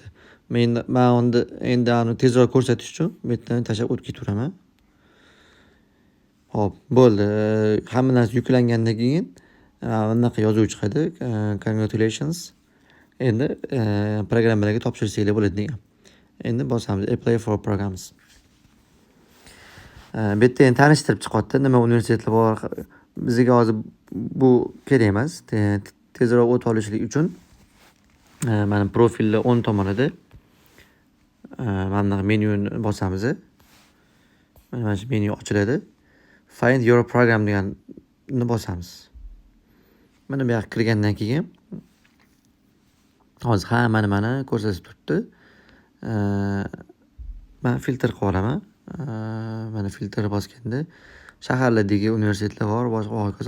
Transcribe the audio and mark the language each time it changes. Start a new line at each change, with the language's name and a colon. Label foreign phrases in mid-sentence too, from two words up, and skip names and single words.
Uzbek: Men endi uni tezroq ko'rsatish uchun bu yerdan tashab o'tib ketaveraman. Hop, bo'ldi. Hamma narsa yuklangandan keyin bunaqa yozuv chiqadi. Congratulations. Endi programmalarga topshirsanglar bo'ladi degan. Endi bosamiz
English: apply for programs.
Uzbek: Bu yerda endi tanishtirib chiqyapti, nima universitetlar bor. Bizga hozir bu kerak emas. Tezroq o't olishlik uchun mana profilni o'ng tomonida mana menyuni bosamiz. Mana shu menyu ochiladi.
English: Find your program
Uzbek: deganni bosamiz. Mana bu yoqqa kirgandan keyin hozir hammani ko'rsatib turibdi. Men filtr qilib olaman. Mana filtr bosganda shaharlardagi universitetlar bor, boshqa hokazo.